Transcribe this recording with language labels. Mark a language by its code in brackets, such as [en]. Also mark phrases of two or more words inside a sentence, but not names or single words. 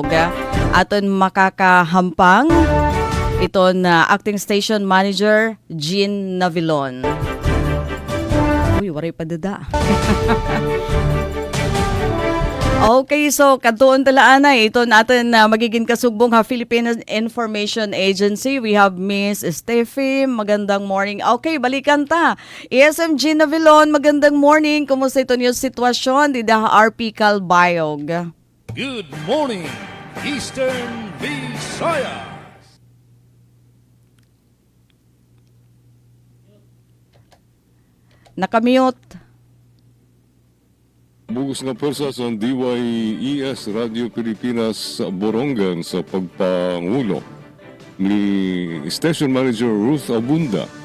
[war] Aton makakahampang ito na acting station manager Jean Navilon. Uy, waray padada. Okay, so katuon talaan na ito natin na magiging kasugbong ha Philippine Information Agency. [en] We have Miss Steffi. [war] Magandang morning. Okay, balikan ta. ESMG Navilon, magandang morning. Kumusta ito niyo sitwasyon di da RP Kalbayog? [en] Good morning, Eastern Visayas. [war] Nakamute. Bugus na pwersa sa DYES Radio Pilipinas sa Borongan sa pagpangulo ni Station Manager Ruth Abunda.